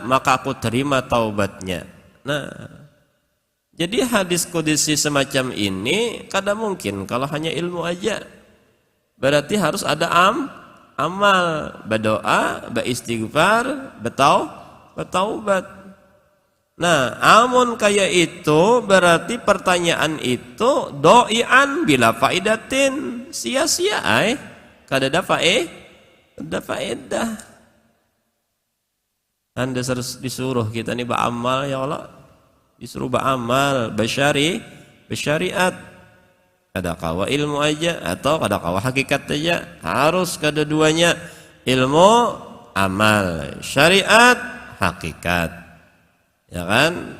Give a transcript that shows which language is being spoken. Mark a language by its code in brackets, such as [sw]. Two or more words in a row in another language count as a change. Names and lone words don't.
[id] Maka aku terima taubatnya. Nah, jadi hadis qudsi semacam ini kadang mungkin kalau hanya ilmu aja. Berarti harus ada amal, berdoa, beristighfar, bertaubat. [bjn] Nah, amun kayak itu berarti pertanyaan itu doian [ar] بلا فائدة, [bjn] sia-sia kada ada faedah. [id] Anda disuruh kita nih beramal, ya Allah, disuruh beramal, bersyariat. [bjn] Ada kawa ilmu aja atau ada kawa hakikat aja, harus kedua-duanya, ilmu, amal, syariat, hakikat, ya kan?